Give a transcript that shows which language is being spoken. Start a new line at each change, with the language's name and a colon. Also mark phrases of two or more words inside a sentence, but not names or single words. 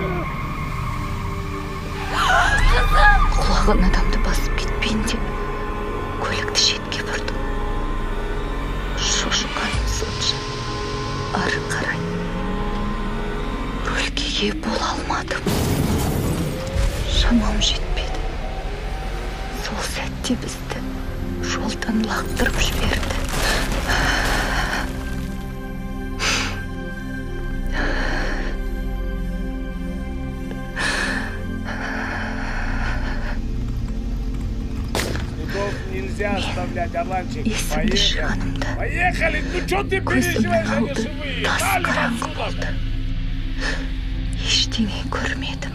Kazakh: Құлаған адамды басып кетпейін деп көлікті шетке бұрдым. Шошынғаным сонша. ары қарай өлкеге бола алмадым. Шамам жетпеді. Сол сәтте бізді жолдан лақтырып жіберді.
Russian: Нельзя оставлять Орланчик.
Kazakh: Есімді шығанымда
Russian: Поехали! Ну что ты переживаешь, они живые?
Kazakh: тас қараңғы болды. Ештеңе көрмедім.